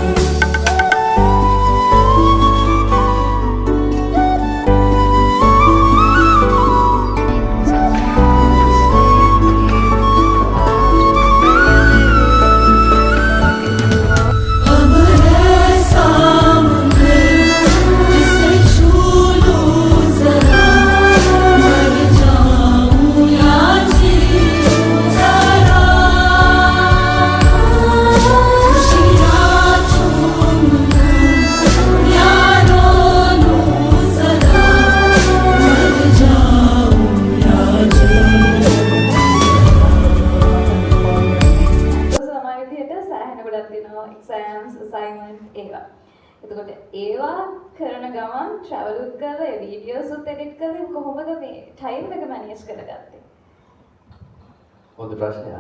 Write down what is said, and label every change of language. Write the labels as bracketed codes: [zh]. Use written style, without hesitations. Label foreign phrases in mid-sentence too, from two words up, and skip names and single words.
[hi] अब है सामने, जिसे छू लूं जरा, मर जाऊं या जीऊं जरा, खुशियाँ चूम लूं या रो लूं जरा, मर जाऊं या जीऊं। [si] සමාන විදිහට සෑහෙන ගොඩක් තියෙනවා [en] exams assignment [si] ඒවා. එතකොට ඒවා කරන ගමන් ට්‍රැවල් උත් කරලා ඒ වීඩියෝස් උත් එඩිට් කරලා කොහොමද මේ ටයිම් එක මැනේජ් කරගත්තේ? හොඳ ප්‍රශ්නයක්.